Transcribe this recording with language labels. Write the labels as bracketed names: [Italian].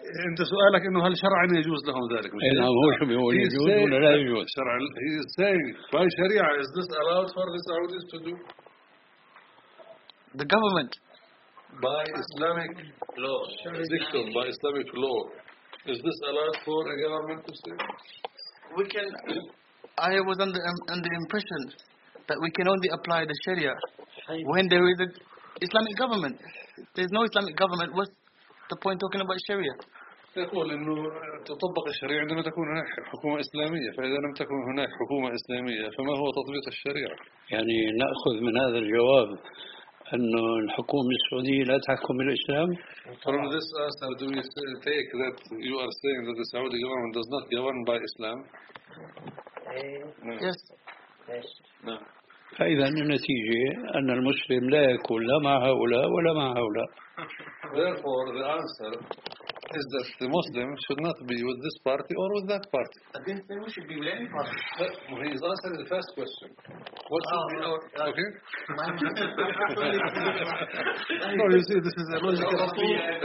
[Arabic] أنت سؤالك إنه هل شرعا يجوز لهم ذلك؟ نعم هو شو بيقول يجوز ولا لا يجوز؟ شرعا هي [English] saying by شريعة is this allowed for the Saudis to do the government by Islamic law dictum by Islamic law is this allowed for a government to say we can I was under the impression that we can only apply the Sharia when there is an Islamic government. There is no Islamic government. What's the point talking about Sharia? [Arabic] يقول إنه تطبق الشريعة عندما تكون هناك حكومة إسلامية، فإذا لم تكن هناك حكومة إسلامية فما هو تطبيق الشريعة؟ يعني نأخذ من هذا الجواب أن الحكومة السعودية لا تحكم الإسلام. [English] From this answer, do you take that you are saying that the Saudi government does not govern by Islam? Yes. [Arabic] فإذا النتيجة أن المسلم لا يكون لا مع هؤلاء ولا مع هؤلاء. [English] Therefore, the answer is that the Muslim should not be with this party or with that party. I didn't say we should be with any party. He is answering the first question. What should be our... Okay? No, you see, this is a logical fool.